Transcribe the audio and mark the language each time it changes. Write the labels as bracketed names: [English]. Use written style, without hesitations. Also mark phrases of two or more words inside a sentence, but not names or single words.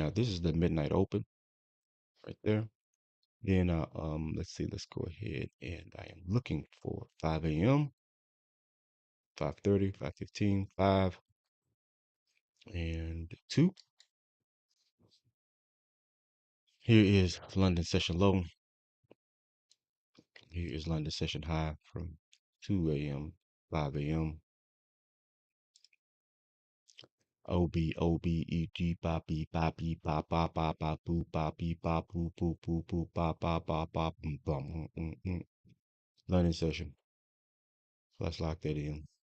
[English] Now, this is the midnight open right there. Then, let's see, let's go ahead and I am looking for 5 a.m., 5:30, 5:15, 5, and 2. Here is London session low. Here is London session high from 2 a.m., 5 a.m. O B O B E G ba B ba B ba ba ba ba boo ba B ba boo boo boo boo ba ba ba ba boom bum. London session. So let's lock that in.